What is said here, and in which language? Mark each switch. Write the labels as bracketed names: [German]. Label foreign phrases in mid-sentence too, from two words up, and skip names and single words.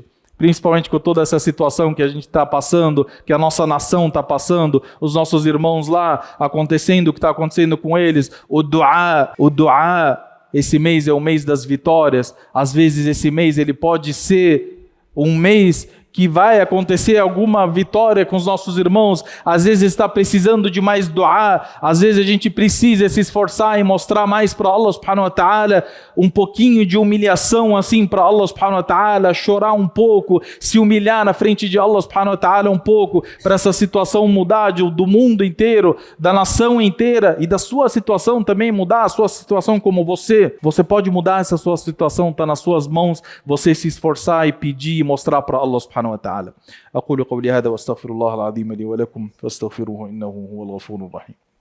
[Portuguese] Principalmente com toda essa situação que a gente está passando, que a nossa nação está passando, os nossos irmãos lá, acontecendo o que está acontecendo com eles, o du'a, esse mês é o mês das vitórias, às vezes esse mês ele pode ser um mês que vai acontecer alguma vitória com os nossos irmãos, às vezes está precisando de mais du'a, às vezes a gente precisa se esforçar e mostrar mais para Allah [Arabic] سبحانه وتعالى, [Portuguese] um pouquinho de humilhação assim para Allah [Arabic] سبحانه وتعالى, [Portuguese] chorar um pouco, se humilhar na frente de Allah [Arabic] سبحانه وتعالى [Portuguese] um pouco, para essa situação mudar do mundo inteiro, da nação inteira e da sua situação também mudar, a sua situação como você pode mudar essa sua situação, está nas suas mãos, você se esforçar e pedir e mostrar para Allah [Arabic] سبحانه وتعالى. أقول قولي هذا واستغفر الله العظيم لي ولكم فاستغفروه إنه هو الغفور الرحيم.